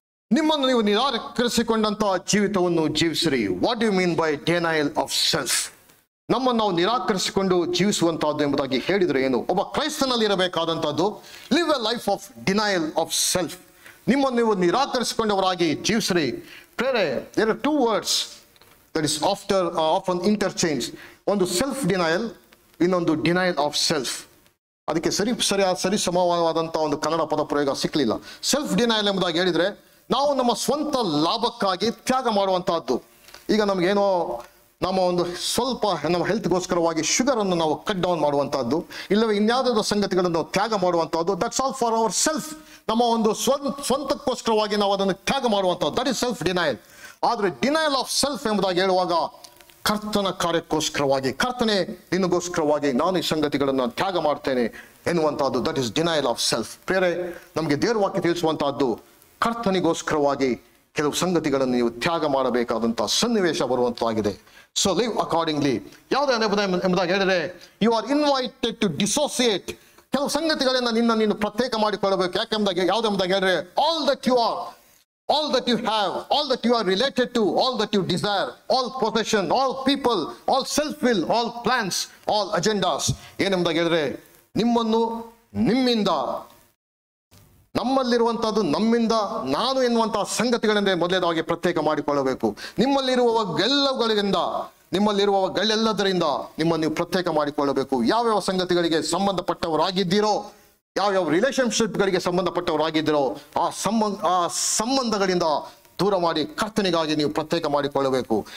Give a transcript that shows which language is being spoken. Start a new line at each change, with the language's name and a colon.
Kannada: ನಿಮ್ಮನ್ನು ನೀವು ನಿರಾಕರಿಸಿಕೊಂಡಂತಹ ಜೀವಿತವನ್ನು ಜೀವಿಸಿರಿ.
English: What you mean by denial of self?
Kannada: ನಮ್ಮನ್ನು ನಾವು ನಿರಾಕರಿಸಿಕೊಂಡು ಜೀವಿಸುವಂತಹದ್ದು ಎಂಬುದಾಗಿ ಹೇಳಿದ್ರೆ ಏನು? ಒಬ್ಬ ಕ್ರೈಸ್ತನಲ್ಲಿ ಇರಬೇಕಾದಂತಹದ್ದು
English: Live a life of denial of self.
Kannada: ನಿಮ್ಮನ್ನು ನೀವು ನಿರಾಕರಿಸಿಕೊಂಡವರಾಗಿ ಜೀವಿಸಿರಿ.
English: ಪ್ರೇರೆ, there are 2 words that is often interchange.
Kannada: ಒಂದು ಸೆಲ್ಫ್ ಡಿನೈಲ್, ಇನ್ನೊಂದು ಡಿನೈಲ್ ಆಫ್ ಸೆಲ್ಫ್. ಅದಕ್ಕೆ ಸರಿ ಸಮವಾದಂಥ ಒಂದು ಕನ್ನಡ ಪದ ಪ್ರಯೋಗ ಸಿಕ್ಕಲಿಲ್ಲ. ಸೆಲ್ಫ್ ಡಿನೈಲ್ ಎಂಬುದಾಗಿ ಹೇಳಿದ್ರೆ ನಾವು ನಮ್ಮ ಸ್ವಂತ ಲಾಭಕ್ಕಾಗಿ ತ್ಯಾಗ ಮಾಡುವಂತಹದ್ದು. ಈಗ ನಮಗೇನೋ ನಮ್ಮ ಒಂದು ಸ್ವಲ್ಪ ನಮ್ಮ ಹೆಲ್ತ್ಗೋಸ್ಕರವಾಗಿ ಶುಗರನ್ನು ನಾವು ಕಟ್ ಡೌನ್ ಮಾಡುವಂತಹದ್ದು, ಇಲ್ಲವೇ ಇನ್ಯಾವುದಾದ್ರು ಸಂಗತಿಗಳನ್ನು ತ್ಯಾಗ ಮಾಡುವಂತಹದ್ದು.
English: That's all for our self.
Kannada: ನಮ್ಮ ಒಂದು ಸ್ವಂತಕ್ಕೋಸ್ಕರವಾಗಿ ನಾವು ಅದನ್ನು ತ್ಯಾಗ ಮಾಡುವಂಥದ್ದು.
English: That is self denial.
Kannada: ಆದರೆ ಡಿನೈಲ್ ಆಫ್ ಸೆಲ್ಫ್ ಎಂಬುದಾಗಿ ಹೇಳುವಾಗ ಕರ್ತನ ಕಾರ್ಯಕ್ಕೋಸ್ಕರವಾಗಿ, ಕರ್ತನೆ ನಿನಗೋಸ್ಕರವಾಗಿ ನಾನು ಈ ಸಂಗತಿಗಳನ್ನು ತ್ಯಾಗ ಮಾಡ್ತೇನೆ ಎನ್ನುವಂತಹದ್ದು.
English: That is denial of self.
Kannada: ಬೇರೆ ನಮಗೆ ದೇವರ ವಾಕ್ಯ ತಿಳಿಸುವಂತಹದ್ದು ಕರ್ತನಿಗೋಸ್ಕರವಾಗಿ ಕೆಲವು ಸಂಗತಿಗಳನ್ನು ನೀವು ತ್ಯಾಗ ಮಾಡಬೇಕಾದಂತಹ ಸನ್ನಿವೇಶ ಬರುವಂತಾಗಿದೆ.
English: So live accordingly.
Kannada: ಯಾವುದೇ ಎಂಬುದಾಗಿ ಹೇಳಿದ್ರೆ
English: You are invited to dissociate.
Kannada: ಕೆಲವು ಸಂಗತಿಗಳಿಂದ ನೀನು ಪ್ರತ್ಯೇಕ ಮಾಡಿಕೊಳ್ಳಬೇಕು. ಯಾಕೆಂಬುದಾಗಿ ಯಾವುದೆಂಬುದಾಗಿ ಹೇಳಿದ್ರೆ
English: All that you are, all that you have, all that you are related to, all that you desire, all possession, all people, all self-will, all plans, all agendas.
Kannada: ಏನೆಂಬುದಾಗಿ ಹೇಳಿದ್ರೆ ನಿಮ್ಮನ್ನು ನಿಮ್ಮಿಂದ, ನಮ್ಮಲ್ಲಿರುವಂತಹದ್ದು ನಮ್ಮಿಂದ, ನಾನು ಎನ್ನುವಂತಹ ಸಂಗತಿಗಳಿಂದ ಮೊದಲೇದಾಗಿ ಪ್ರತ್ಯೇಕ ಮಾಡಿಕೊಳ್ಳಬೇಕು. ನಿಮ್ಮಲ್ಲಿರುವಗಳೆಲ್ಲದರಿಂದ ನಿಮ್ಮನ್ನು ನೀವು ಪ್ರತ್ಯೇಕ ಮಾಡಿಕೊಳ್ಳಬೇಕು. ಯಾವ್ಯಾವ ಸಂಗತಿಗಳಿಗೆ ಸಂಬಂಧಪಟ್ಟವರಾಗಿದ್ದೀರೋ, ಯಾವ್ಯಾವ ರಿಲೇಶನ್ಶಿಪ್ಗಳಿಗೆ ಸಂಬಂಧಪಟ್ಟವರಾಗಿದ್ದೀರೋ ಆ ಸಂಬಂಧಗಳಿಂದ ದೂರ ಮಾಡಿ ಕರ್ತನಿಗಾಗಿ ನೀವು ಪ್ರತ್ಯೇಕ ಮಾಡಿಕೊಳ್ಳಬೇಕು.